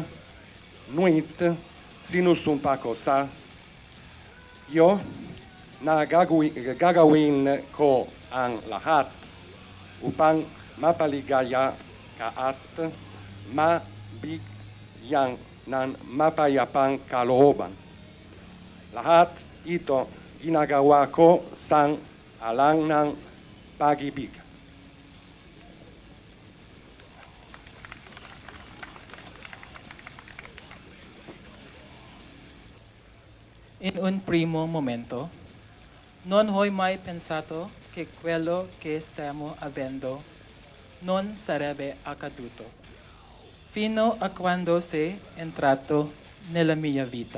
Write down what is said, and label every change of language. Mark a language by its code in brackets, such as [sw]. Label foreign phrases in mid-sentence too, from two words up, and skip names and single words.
[tl] Ngunit sinusumpa ko sa iyo na gagawin ko ang lahat upang mapaligaya ka at mabigyan ng mapayapang kalooban. Lahat ito ginagawa ko sang alang ng pag-ibig. [it] In un primo momento, non ho mai pensato che quello che stiamo avendo non sarebbe accaduto, fino a quando sei entrato nella mia vita.